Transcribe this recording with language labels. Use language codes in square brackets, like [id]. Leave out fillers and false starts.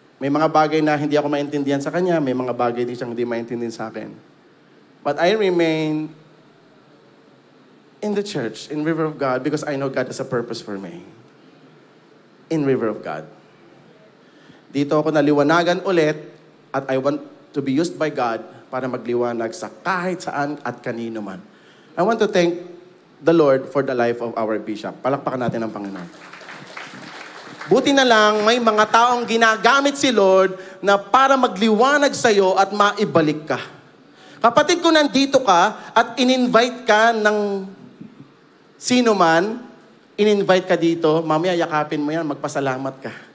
[tl] May mga bagay na hindi ako maintindihan sa kanya, may mga bagay din siyang hindi maintindihan sa akin. [en] But I remain in the church, in River of God, because I know God has a purpose for me. In River of God. [tl] Dito ako naliwanagan ulit at [en] I want to be used by God [tl] para magliwanag sa kahit saan at kanino man. [en] I want to thank the Lord for the life of our Bishop. [tl] Palakpakan natin ang Panginoon. Buti na lang, may mga taong ginagamit si Lord na para magliwanag sa iyo at maibalik ka. Kapatid ko, nandito ka at in-invite ka ng sino man, in-invite ka dito, mamaya yakapin mo yan, magpasalamat ka.